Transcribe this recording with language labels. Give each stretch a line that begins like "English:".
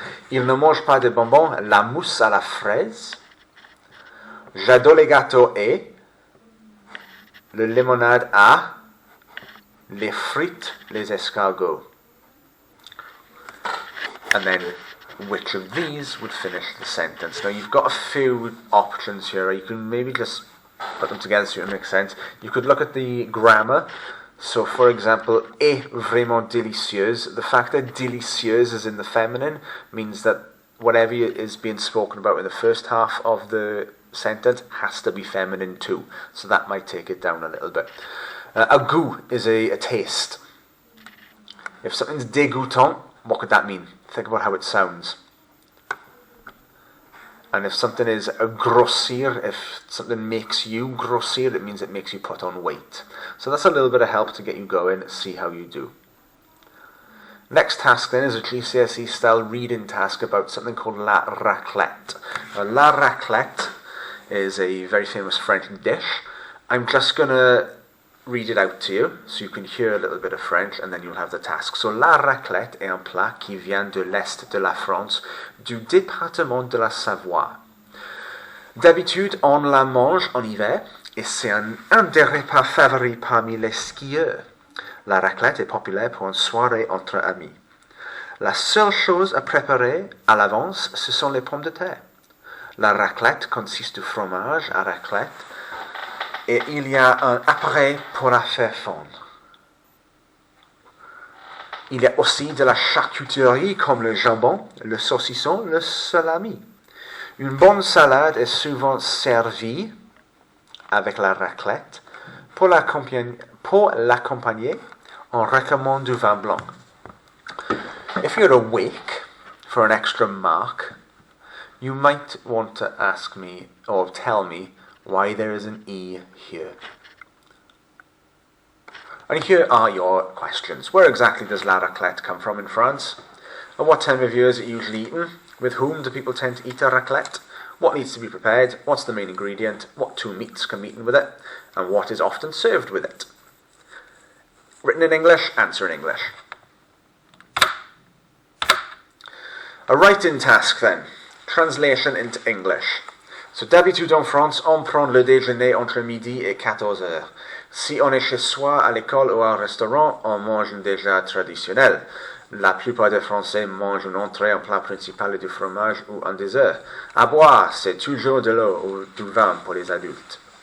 French: Il ne mange pas de bonbons, la mousse à la fraise. J'adore les gâteaux et le limonade à les frites, les escargots.
English: And then, which of these would finish the sentence? Now, you've got a few options here. You can maybe just put them together so it makes sense. You could look at the grammar. So, for example,
French: est vraiment délicieuse.
English: The fact that délicieuse is in the feminine means that whatever is being spoken about in the first half of the sentence has to be feminine too. So that might take it down a little bit. A goût is a taste. If something's dégoûtant, what could that mean? Think about how it sounds. And if something is a grossir, if something makes you grossir, it means it makes you put on weight. So that's a little bit of help to get you going, see how you do. Next task then is a GCSE style reading task about something called la raclette. Now, la raclette is a very famous French dish. I'm just going to read it out to you so you can hear a little bit of French and then you'll have the task.
French: So la raclette est un plat qui vient de l'Est de la France, du département de la Savoie. D'habitude, on la mange en hiver et c'est un des repas favoris parmi les skieurs. La raclette est populaire pour une soirée entre amis. La seule chose à préparer à l'avance, ce sont les pommes de terre. La raclette consiste du fromage à raclette et il y a un appareil pour la faire fondre. Il y a aussi de la charcuterie comme le jambon, le saucisson, le salami. Une bonne salade est souvent servie avec la raclette. Pour l'accompagner, on recommande du vin blanc.
English: If you're awake for an extra mark, you might want to ask me or tell me why there is an E here. And here are your questions. Where exactly does la raclette come from in France? At what time of year is it usually eaten? With whom do people tend to eat a raclette? What needs to be prepared? What's the main ingredient? What two meats can be eaten with it? And what is often served with it? Written in English, answer in English. A write-in task then. Translation into English.
French: So d'habitude en France, on prend le déjeuner entre midi et 14 heures. Si on est chez soi, à l'école ou au restaurant, on mange un déjà traditionnel. La plupart des Français mangent une entrée, un plat principal et du fromage ou un dessert. À boire, c'est toujours de l'eau ou du vin pour les adultes.